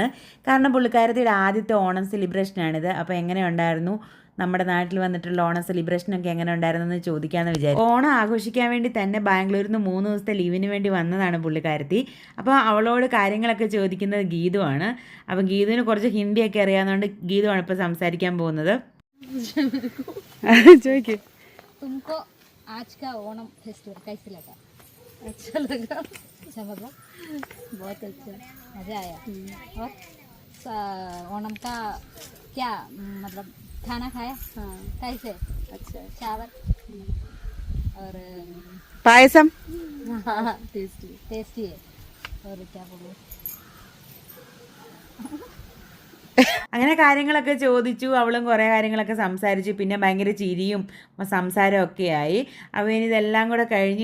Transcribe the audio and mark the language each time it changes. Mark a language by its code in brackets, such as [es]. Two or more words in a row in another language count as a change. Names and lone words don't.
[ml] കാരണം പുള്ളിക്കാരത്തിയുടെ ആദ്യത്തെ ഓണം സെലിബ്രേഷനാണിത്. അപ്പോൾ എങ്ങനെ ഉണ്ടായിരുന്നു, നമ്മുടെ നാട്ടിൽ വന്നിട്ടുള്ള ഓണം സെലിബ്രേഷനൊക്കെ എങ്ങനെ ഉണ്ടായിരുന്നെന്ന് ചോദിക്കാമെന്ന് വിചാരിച്ചു. ഓണം ആഘോഷിക്കാൻ വേണ്ടി തന്നെ ബാംഗ്ലൂരിൽ നിന്ന് 3 ദിവസത്തെ ലീവിന് വേണ്ടി വന്നതാണ് പുള്ളിക്കാരത്തി. അപ്പോൾ അവളോട് കാര്യങ്ങളൊക്കെ ചോദിക്കുന്നത് ഗീതുവാണ്. അപ്പം ഗീതുവിന് കുറച്ച് ഹിന്ദിയൊക്കെ അറിയാവുന്നതുകൊണ്ട് ഗീതുവാണ് ഇപ്പോൾ സംസാരിക്കാൻ പോകുന്നത്. ചോദിക്കും. [hi] आज का ओणम फेस्टिवल कैसे लगा? अच्छा लगा। अच्छा मतलब बहुत अच्छा, मज़ा आया। और ओणम का क्या मतलब खाना खाया? हाँ। कैसे? अच्छा, चावल और പായസം. हाँ टेस्टी है और क्या बोलूं [ml] അങ്ങനെ കാര്യങ്ങളൊക്കെ ചോദിച്ചു. അവളും കുറേ കാര്യങ്ങളൊക്കെ സംസാരിച്ചു. പിന്നെ ഭയങ്കര ചിരിയും സംസാരമൊക്കെ ആയി. അപ്പോൾ ഇനി ഇതെല്ലാം കൂടെ കഴിഞ്ഞു.